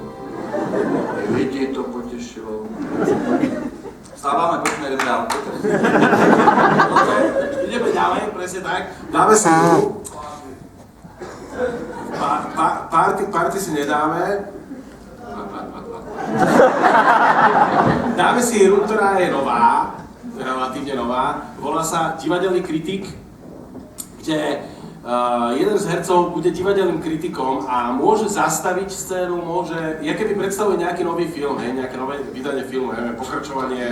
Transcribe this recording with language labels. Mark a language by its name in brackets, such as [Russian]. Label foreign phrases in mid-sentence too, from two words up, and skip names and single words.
[Czech] Lidi to potěšilo. Vstáváme, pojďme, jdeme dál. [Slovak] Ideme ďalej, presne tak. Dáme si hru. Party si nedáme. Dáme si hru, ktorá je nová, relatívne nová. Volá sa Divadelný kritik, kde jeden z hercov bude divadelným kritikom a môže zastaviť scénu, keby predstavuje nejaký nový film, nejaké nové vydanie filmu, neviem, pokračovanie.